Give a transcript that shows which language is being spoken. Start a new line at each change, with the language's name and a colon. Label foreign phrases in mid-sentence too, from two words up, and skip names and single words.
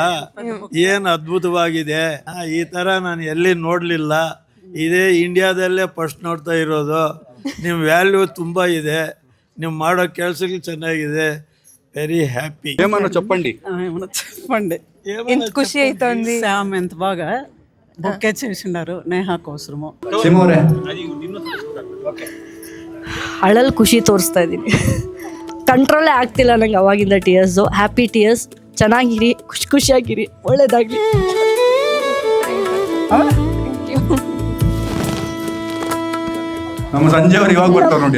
Kannada: ಏನ್ ಅದ್ಭುತವಾಗಿದೆ. ಈ ತರ ನಾನು ಎಲ್ಲಿ ನೋಡ್ಲಿಲ್ಲ. ಇದೇ ಇಂಡಿಯಾದಲ್ಲೇ ಫಸ್ಟ್ ನೋಡ್ತಾ ಇರೋದು. ನಿಮ್ಮ ವ್ಯಾಲ್ಯೂ ತುಂಬಾ ಇದೆ, ನೀವು ಮಾಡೋ ಕೆಲಸಗಳು ಚೆನ್ನಾಗಿದೆ.
English: very happy.
Kannada: ಚಪ್ಪಂಡಿ ಖುಷಿ ಆಯ್ತು ಅಂದಿ.
Telugu: శ్యామ్ ఎంత బాగా బొక్కే చేసినారు నేహా కోసము.
Kannada: ಅಳಲ್ ಖುಷಿ ತೋರಿಸ್ತಾ ಇದ್ದೀನಿ. ಕಂಟ್ರೋಲೇ ಆಗ್ತಿಲ್ಲ ನಂಗೆ ಅವಾಗಿಂದ ಟಿಯರ್ಸು.
English: happy tears.
Kannada: ಚೆನ್ನಾಗಿರಿ, ಖುಷಿಯಾಗಿರಿ, ಒಳ್ಳೇದಾಗಲಿ. ನಮ್ಮ ಸಂಜೆ ಅವ್ರು ಇವಾಗ ಬರ್ತಾರೆ ನೋಡಿ.